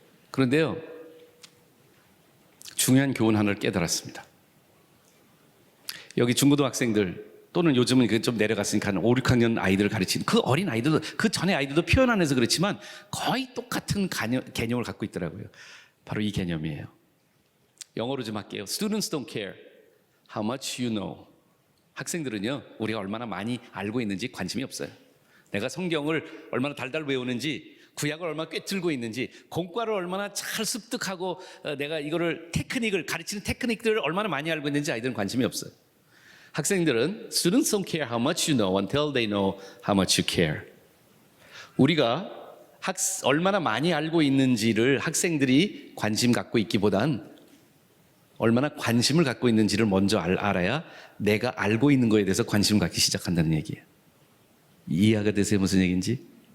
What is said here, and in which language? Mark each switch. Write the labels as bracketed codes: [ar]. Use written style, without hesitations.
[ko] 그런데요, 중요한 교훈 하나를 깨달았습니다. 여기 중고등학생들 또는 요즘은 좀 내려갔으니까 한 5, 6학년 아이들을 가르치는 그 어린 아이들도 그 전에 아이들도 표현 안 해서 그렇지만 거의 똑같은 개념을 갖고 있더라고요. 바로 이 개념이에요. 영어로 좀 할게요. [en] Students don't care how much you know. [ko] 학생들은요, 우리가 얼마나 많이 알고 있는지 관심이 없어요. 내가 성경을 얼마나 달달 외우는지, 구약을 얼마나 꿰뚫고 있는지, 공과를 얼마나 잘 습득하고 내가 이거를 테크닉을 가르치는 테크닉들을 얼마나 많이 알고 있는지 아이들은 관심이 없어요. 학생들은 [en] Students don't care how much you know until they know how much you care. [ko] 우리가 얼마나 많이 알고 있는지를 학생들이 관심 갖고 있기보단 얼마나 관심을 갖고 있는지를 먼저 알아야 내가 알고 있는 거에 대해서 관심을 갖기 시작한다는 얘기예요. 이해가 되세요? 무슨 얘기인지?